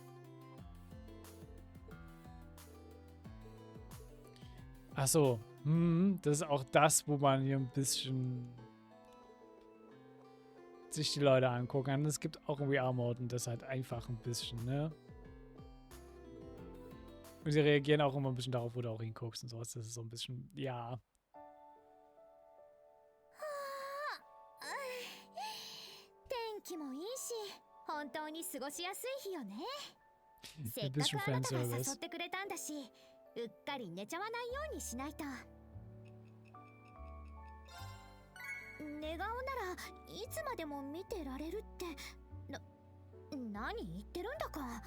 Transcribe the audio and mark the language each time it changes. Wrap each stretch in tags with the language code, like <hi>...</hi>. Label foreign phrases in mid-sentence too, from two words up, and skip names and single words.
<de>Ach so, das ist auch das, wo man hier ein bisschen sich die Leute angucken kann. Es gibt auch einen VR-Mode und das halt einfach ein bisschen, ne? Und sie reagieren auch immer ein bisschen darauf, wo du auch hinguckst und sowas. Das ist so ein bisschen, ja.</de> <ja>天気もいいし、本当に過ごしやすい日よね。せ</ja> <de>Ein</de> <ja>っか</ja> <de>bisschen</de> <ja>くあなたが誘</ja> <de>Fanservice.</de> <ja>ってくれたんだし、うっかり寝ちゃわないようにしないと。寝顔ならいつまでも見てられるって何言ってるんだか。</ja>